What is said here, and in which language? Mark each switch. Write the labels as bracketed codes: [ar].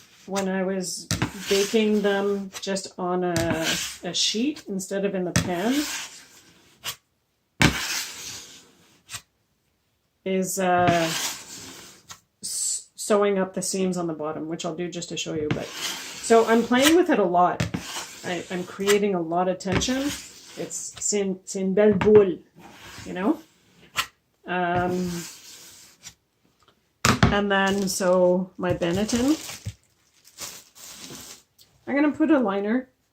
[en] when I was baking them just on a sheet instead of in the pan is sewing up the seams on the bottom, which I'll do just to show you. But so I'm playing with it a lot. I'm creating a lot of tension. [fr] C'est une belle boule, [en] you know? And then, so my Benetton, I'm going to put a liner.